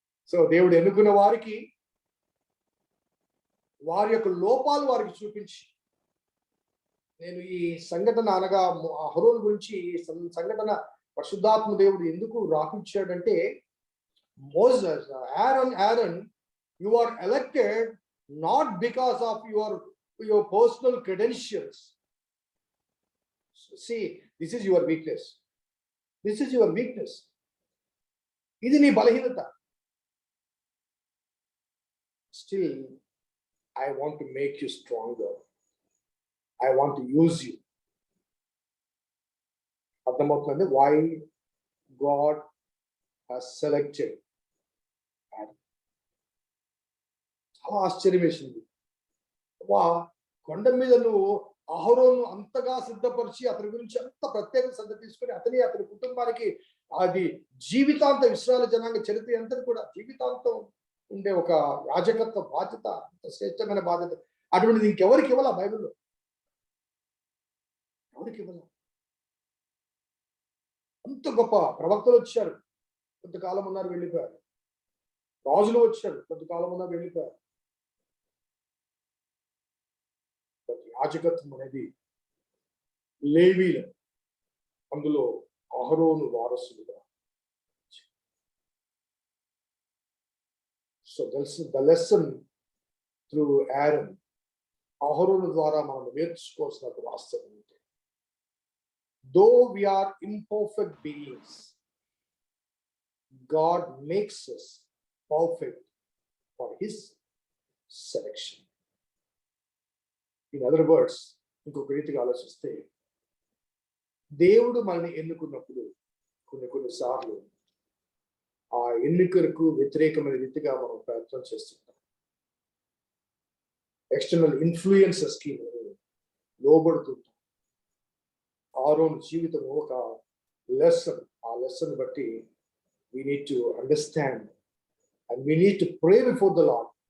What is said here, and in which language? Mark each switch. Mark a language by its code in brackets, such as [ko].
[te] So దేవుడు ఎన్నుకున్న వారికి వారి యొక్క లోపాలు వారికి చూపించి, నేను ఈ సంఘటన అనగా అహరోను గురించి సంఘటన పరిశుద్ధాత్మ దేవుడు ఎందుకు రాపించాడంటే, Moses, [en] Aaron, you are elected not because of your personal credentials. See, this is your weakness. This is your weakness. [te] ఇది నీ బలహీనత. [en] Still, I want to make you stronger. I want to use you. [te] అర్థమవుతుంది [en] why God has selected Adam. [te] చాలా ఆశ్చర్యం వేసింది. కొండ మీద నువ్వు అహరోను అంతగా సిద్ధపరిచి అతని గురించి అంత ప్రత్యేక శ్రద్ధ తీసుకొని అతని కుటుంబానికి అది జీవితాంత ఇశ్రాయేలు జనాంగ చరిత్ర అంతా కూడా జీవితాంతం ఉండే ఒక యాజకత్వ బాధ్యత, అంత శ్రేష్టమైన బాధ్యత. అటువంటిది ఇంకెవరికి ఇవ్వాల? బైబిల్లో ఎవరికి ఇవ్వాల? అంత గొప్ప ప్రవక్తలు వచ్చారు, కొంతకాలం ఉన్నారు, వెళ్ళిపోయారు. రాజులు వచ్చారు, కొంతకాలం ఉన్నారు, వెళ్ళిపోయారు. యాజకత్వం అనేది లేవీలు, అందులో అహరోను వారసులుగా. [en] so the lesson through Aaron, [te] అహరోను ద్వారా మనం నేర్చుకోవాల్సిన వాస్తవం ఏంటి? [en] Though we are imperfect beings, God makes us perfect for his selection. In other words, [te] ఇంకొక రీతిగా ఆలోచిస్తే, దేవుడు మనల్ని ఎన్నుకున్నప్పుడు కొన్నిసార్లు ఆ ఎన్నికలకు వ్యతిరేకమైన రీతిగా మనం ప్రయత్నం చేస్తుంటాం. ఎక్స్టర్నల్ ఇన్ఫ్లుయెన్సెస్ కి లోబడుతుంటాం. అహరోను జీవితం ఒక లెసన్. ఆ లెసన్ బట్టి [en] we need to understand and we need to pray before the Lord.